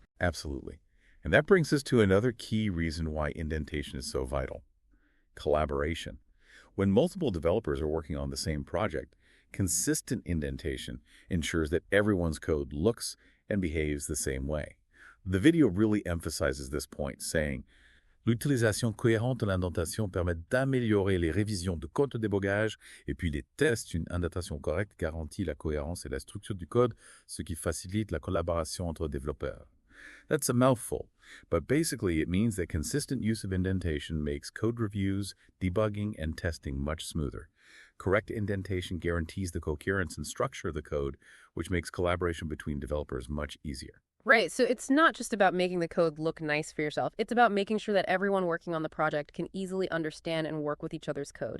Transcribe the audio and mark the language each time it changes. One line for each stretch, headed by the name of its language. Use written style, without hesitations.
English: Absolutely. And that brings us to another key reason why indentation is so vital: collaboration. When multiple developers are working on the same project, consistent indentation ensures that everyone's code looks and behaves the same way. The video really emphasizes this point, saying,
French: l'utilisation cohérente de l'indentation permet d'améliorer les révisions de code de débogage et puis les tests. Une indentation correcte garantit la cohérence et la structure du code, ce qui facilite la collaboration entre développeurs.
English: That's a mouthful, but basically it means that consistent use of indentation makes code reviews, debugging, and testing much smoother. Correct indentation guarantees the coherence and structure of the code, which makes collaboration between developers much easier. Right, so it's not just about making the code look nice for yourself. It's about making sure that everyone working on the project can easily understand and work with each other's code.